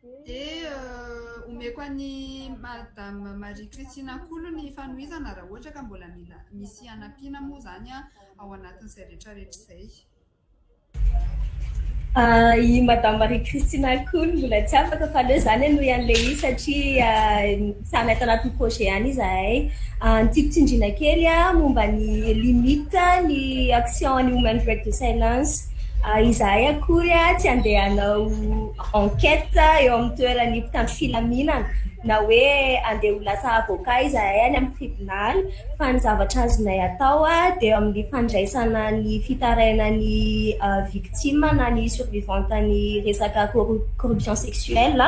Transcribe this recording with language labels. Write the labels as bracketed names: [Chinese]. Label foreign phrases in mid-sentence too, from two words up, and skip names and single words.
[Malagasy] dia omeko any madame Marie Christina Kolo ny fanohizana raha ohatra ka mbola misy anampiana moa zany ao anatin'izay rehetrarehetra izay. I madame Marie Christina Koun mbola tsy afaka fa aleo zany anohy an'le izy satria samy ato anatin'ny projet ihany izahay. Ny tiako tsindriana kely momba ny limite ny action ny women break de silence. Izahay akory tsy andeha hanao enquête eo amin'ny toeran'ny mpitandro filaminana na hoe andeha ho lasa avocat izahay any amin'ny tribunal, fa ny zavatra azonay atao dia amin'ny fandraisana ny fitaraina ny victime na ny survivante ny resaka [French] corruption sexuelle.